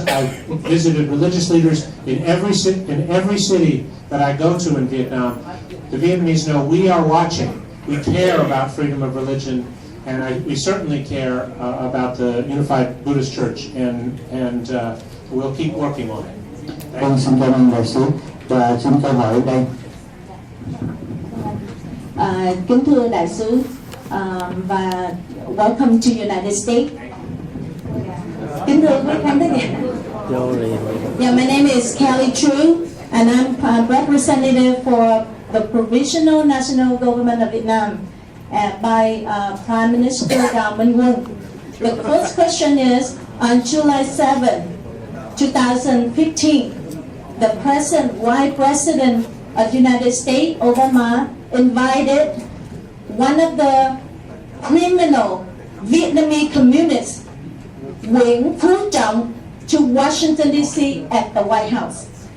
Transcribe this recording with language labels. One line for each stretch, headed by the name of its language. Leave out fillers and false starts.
English: I've visited religious leaders in every city that I go to in Vietnam. The Vietnamese know we are watching. We care about freedom of religion, and we certainly care about the Unified Buddhist Church, and we'll keep working on it.
Vietnamese: Vâng, xin cảm ơn đại sứ và xin câu hỏi ở đây. Kính thưa đại sứ và
English: welcome to United States.
Vietnamese: Kính thưa quý khán thính giả.
English: Yeah, my name is Kelly True, and I'm a representative for the Provisional National Government of Vietnam by Prime Minister Đào Minh Quân. The first question is, on July 7, 2015, the Vice President of the United States, Obama, invited one of the criminal Vietnamese communists, Nguyễn Phú Trọng, to Washington, D.C. at the White House.